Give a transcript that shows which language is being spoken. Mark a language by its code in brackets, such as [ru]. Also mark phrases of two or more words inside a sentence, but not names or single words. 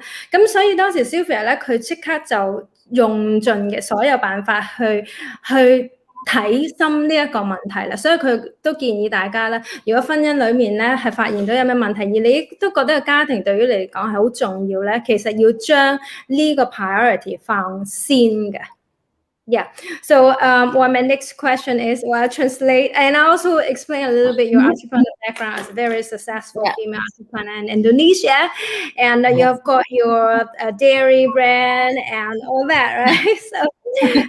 [yue] 咁所以當時 Sylvia 咧，佢即刻就用盡嘅所有辦法去睇深呢一個問題啦，所以佢都建議大家咧，如果婚姻裡面咧係發現到有咩問題，而你都覺得個家庭對於你嚟講係好重要咧，其實要將呢個 priority 放先嘅。Yeah. [en] So well, my next question is, well, I translate and I also explain a little bit your entrepreneur background as a very successful female entrepreneur in Indonesia, and you've got your dairy brand and all that, right?